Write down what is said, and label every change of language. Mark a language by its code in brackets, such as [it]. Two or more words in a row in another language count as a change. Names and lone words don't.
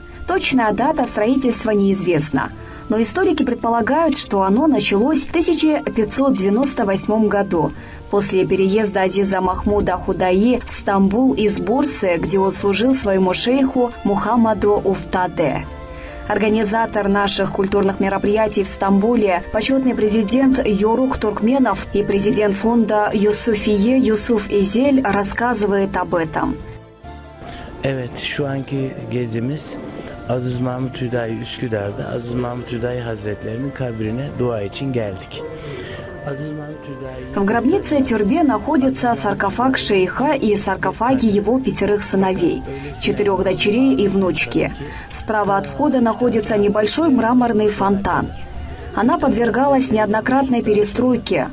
[ru] Точная дата строительства неизвестна, но историки предполагают, что оно началось в 1598 году, после переезда Азиза Махмуда Худаи в Стамбул из Бурсы, где он служил своему шейху Мухаммаду Уфтаде. Организатор наших культурных мероприятий в Стамбуле, почетный президент Йорух Туркменов и президент фонда Юсуфие Юсуф Эзель рассказывает об этом. [tr] Evet, şu anki gezimiz Aziz Mahmud Hüdayi Üsküdar'da Aziz Mahmud Hüdayi Hazretlerinin kabrine dua için geldik. [ru] В гробнице Тюрбе находится саркофаг шейха и саркофаги его 5 сыновей, 4 дочерей и внучки. Справа от входа находится небольшой мраморный фонтан. Она подвергалась неоднократной перестройке.